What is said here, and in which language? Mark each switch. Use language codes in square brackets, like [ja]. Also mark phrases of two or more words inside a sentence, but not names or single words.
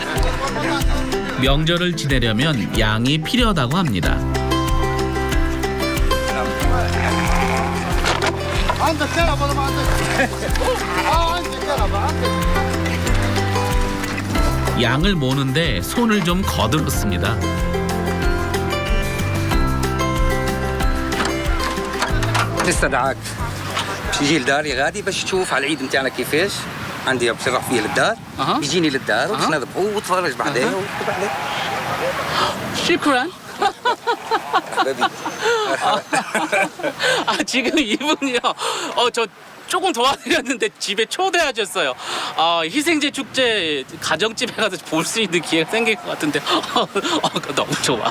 [ko] 명절을 지내려면 양이 필요하다고 합니다. 양을 모는데 손을 좀 거들었습니다. [ar] نستدعاك تيجي لداري غادي باش تشوف على العيد نتاعنا كيفاش عندي بصرف فيه للدار يجيني للدار باش نذبحوه وتفرج بعدين وبعدين [ko] 시크란? حبيبي 지금 이분이요. 저 조금 도와드렸는데 집에 초대하셨어요. 희생제 축제 가정집에 가서 볼 수 있는 기회가 생길 것 같은데 너무 좋아.